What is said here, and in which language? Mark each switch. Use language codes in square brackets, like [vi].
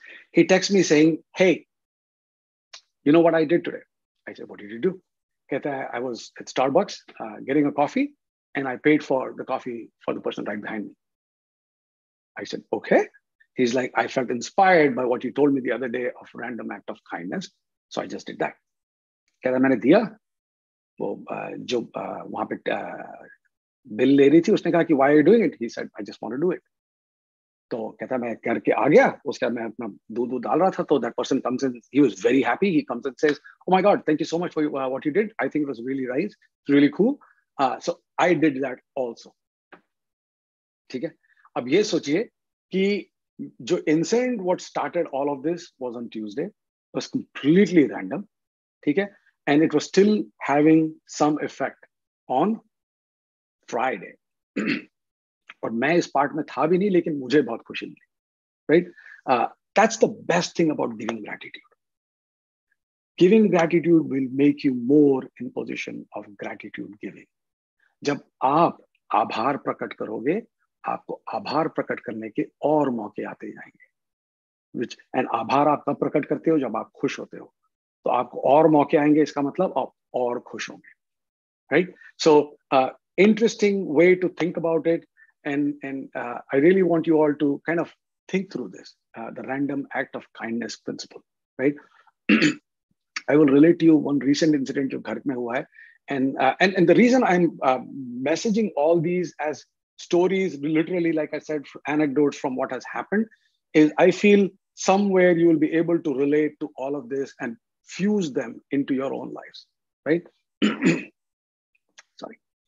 [en] He texts me saying, hey, you know what I did today? I said, what did you do? [hi] Kehta hai, [en] I was at Starbucks getting a coffee, and I paid for the coffee for the person right behind me. I said, okay. He's like, I felt inspired by what you told me the other day of random act of kindness. So I just did that. [hi] कहता मैंने दिया, वो जो वहाँ पे bill ले रही थी, उसने कहा कि [en] why are you doing it? He said, I just want to do it. [hi] तो कहता मैं करके आ गया, उसके बाद मैं अपना दूध डाल रहा था, तो [en] that person comes in, he was very happy, he comes and says, oh my God, thank you so much for what you did. I think it was really nice, it's really cool. So I did that also. [hi] ठीक है, अब ये सोचिए कि जो [en] incident what started all of this was on Tuesday, was completely random, [hi] ठीक है, [en] and it was still having some effect on Friday. [hi] और मैं इस पार्ट में था भी नहीं, लेकिन मुझे बहुत खुशी मिली, right? [en] That's the best thing about giving gratitude. Giving gratitude will make you more in position of gratitude giving. [hi] जब आप आभार प्रकट करोगे, आपको आभार प्रकट करने के और मौके आते जाएंगे, and आभार आप कब प्रकट करते हो? जब आप खुश होते हो, तो आपको और मौके आएंगे, इसका मतलब आप और खुश होंगे, right? [en] So interesting way to think about it, and I really want you all to kind of think through this, the random act of kindness principle, right? I will relate to you one recent incident [hi] जो घर में हुआ है, [en] and the reason I'm messaging all these as stories, literally, like I said, anecdotes from what has happened, is I feel somewhere you will be able to relate to all of this and fuse them into your own lives, right? Sorry.